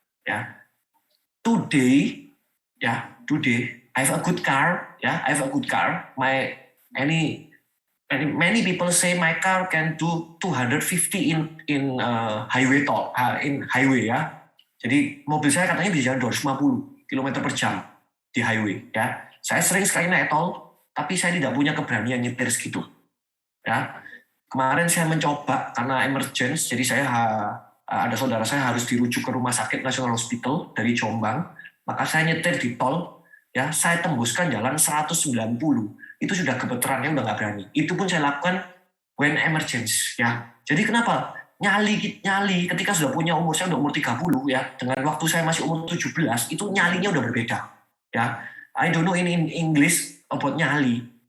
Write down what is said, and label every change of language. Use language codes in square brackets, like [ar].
[en] Ya, today, I have a good car. Ya, I have a good car. Many people say my car can do 250 in highway toll, in highway ya. [id] Jadi mobil saya katanya bisa 250 km per jam di highway ya. Saya sering sekali naik tol, tapi saya tidak punya keberanian nyetir segitu. Ya, kemarin saya mencoba karena emergency, jadi saya ada saudara saya harus dirujuk ke Rumah Sakit Nasional Hospital dari Jombang, maka saya nyetir di tol, ya saya tembuskan jalan 190, itu sudah gemeterannya udah nggak berani. Itu pun saya lakukan [en] when emergency, [id] ya. Jadi kenapa? Nyali ketika sudah punya umur, saya udah umur 30 ya, dengan waktu saya masih umur 17, itu nyalinya udah berbeda. [en] Ya, I don't know in English about nyali.